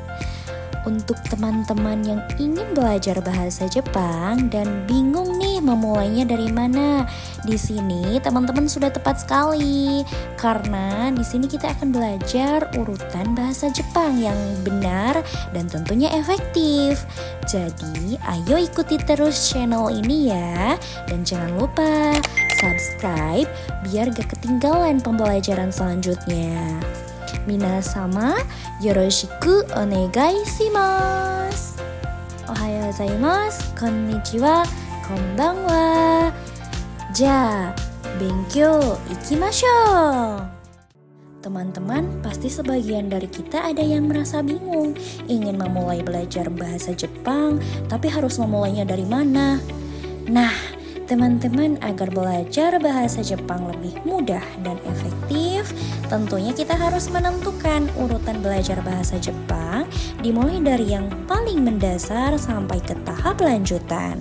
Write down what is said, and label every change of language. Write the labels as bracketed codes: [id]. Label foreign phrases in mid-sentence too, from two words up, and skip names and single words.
[id] Untuk teman-teman yang ingin belajar bahasa Jepang dan bingung nih memulainya dari mana, di sini teman-teman sudah tepat sekali karena di sini kita akan belajar urutan bahasa Jepang yang benar dan tentunya efektif. Jadi, ayo ikuti terus channel ini ya, dan jangan lupa subscribe biar gak ketinggalan pembelajaran selanjutnya. [ja] 皆様、よろしくお願いします. おはようございます、こんにちは、こんばんは. じゃ、勉強いきましょう. [id] Teman-teman, pasti sebagian dari kita ada yang merasa bingung, ingin memulai belajar bahasa Jepang, tapi harus memulainya dari mana? Nah, teman-teman, agar belajar bahasa Jepang lebih mudah dan efektif, tentunya kita harus menentukan urutan belajar bahasa Jepang dimulai dari yang paling mendasar sampai ke tahap lanjutan.